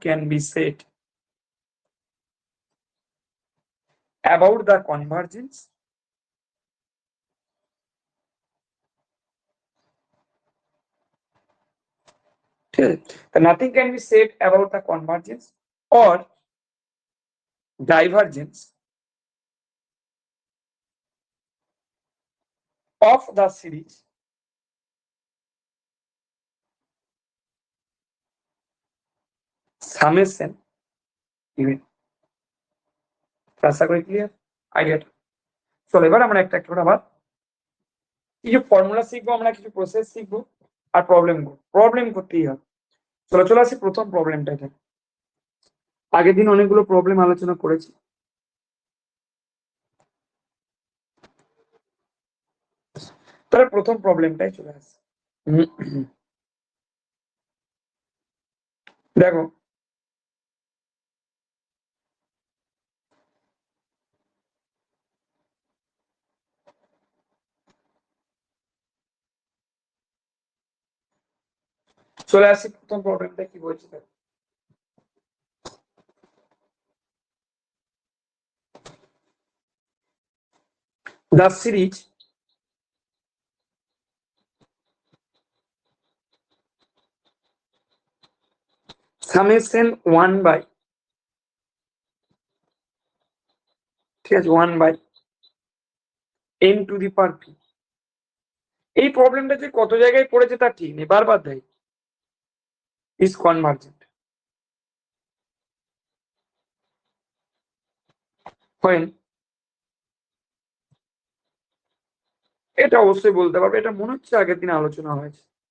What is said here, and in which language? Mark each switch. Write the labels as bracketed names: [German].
[English] be said about the convergence [Bangla] ঠিক আছে? [English] nothing can be said about the convergence or divergence of the series summation un। [Bangla] আশা করি clear আইডিয়াটা। চলো এবার আমরা একটা একটা আবার কিছু ফর্মুলা শিখবো, আমরা কিছু প্রসেস শিখবো, আর প্রবলেম করতেই হবে। চলে আসি প্রথম প্রবলেমটা। এটা আগের দিন অনেকগুলো প্রবলেম আলোচনা করেছি, তাহলে প্রথম প্রবলেমটাই চলে আসছে। দেখো চলে আসি প্রথম প্রবলেমটা কি বলছে। দেখো [English] the series summation 1 by [Bangla] ঠিক আছে [English] 1 by n to the power p। [Bangla] এই প্রবলেমটা যে কত জায়গায় পড়েছে তার ঠিক নেই, বারবার দেয় [English] is convergent when, [Bangla] এটা অবশ্যই বলতে পারবে, এটা মনে হচ্ছে আগের দিন আলোচনা হয়েছে।